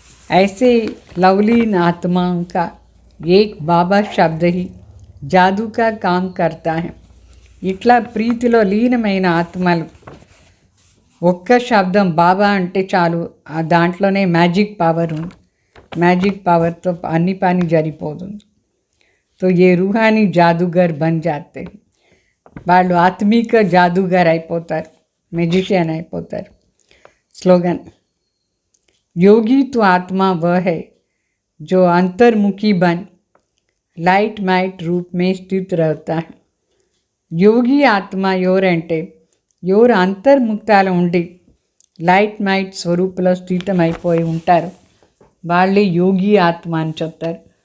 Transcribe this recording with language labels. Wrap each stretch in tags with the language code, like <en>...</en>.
<hi>ऐसे लवलीन आत्माओं का एक बाबा शब्द ही जादू का काम करता है.</hi> <te>ఇట్లా ప్రీతిలో లీనమైన ఆత్మలు ఒక్క శబ్దం బాబా అంటే చాలు, దాంట్లోనే మ్యాజిక్ పవర్ ఉంది, మ్యాజిక్ పవర్తో అన్ని పని జరిగిపోతుంది.</te> <hi>तो ये रूहानी जादूगर बन जाते हैं.</hi> <te>వాళ్ళు ఆత్మిక జాదూగర్ అయిపోతారు, మెజిషియన్ అయిపోతారు.</te> <hi>స్లోగన్, योगी तो आत्मा वह है जो अंतर्मुखी बन लाइट माइट रूप में स्थित रहता है.</hi> <te>యోగి ఆత్మ ఎవరంటే ఎవరు అంతర్ముక్తాలు ఉండి లైట్ మైట్ స్వరూపంలో స్థితమైపోయి ఉంటారు, వాళ్ళే యోగి ఆత్మ అని చెప్తారు.</te>